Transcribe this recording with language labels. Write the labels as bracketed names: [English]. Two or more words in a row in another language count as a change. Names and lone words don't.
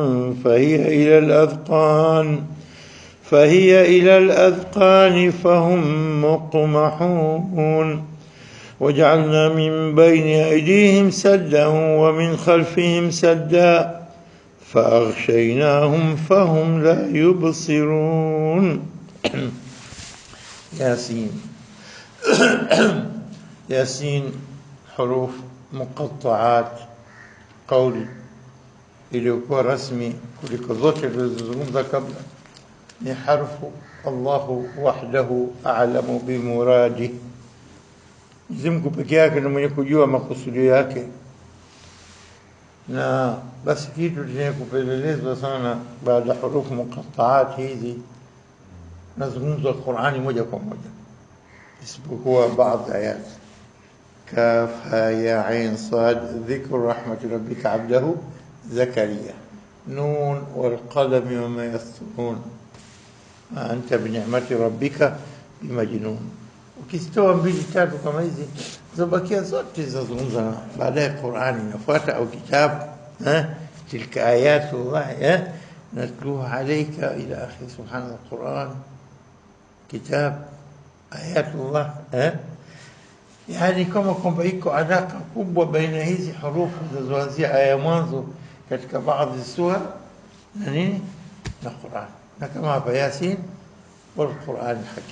[Arabic] فهي إلى الأذقان فهم مقمحون وجعلنا من بين أيديهم سدا ومن خلفهم سدا فأغشيناهم فهم لا يبصرون. ياسين. ياسين حروف مقطعات قولي [Swahili] iliyokuwa rasmi kuliko zote tulizozungumza kabla ni [Arabic] حرف الله وحده أعلم بمراده. [Swahili] Mungu pekee yake ndiye mwenye kujua makusudio yake, na basi kitu chenye kupelelezwa sana baada ya hurufu muqattaat hizi nazungumza Qur'ani moja kwa moja, isipokuwa baadhi ayat. [Arabic] كاف ها يا عين صاد ذكر رحمة ربك عبده زكريا. نون والقلم وما يسطرون ما أنت بنعمة ربك بمجنون. [Swahili] Ukizitoa mbili tatu kama hizi zobakia zote zazungumza baadaye Qur'ani inafuata au kitabu [Arabic] تلك آيات الله نتلوها عليك إلى آخر سبحان الله. [Swahili] Qur'an kitab ayatullah yani kama kwamba iko alaka kubwa baina hizi hurufu zinazoanzia aya mwanzo katika baadhi sura na nini na Qur'an, na kama hapa [Arabic] يس والقرآن الحكيم.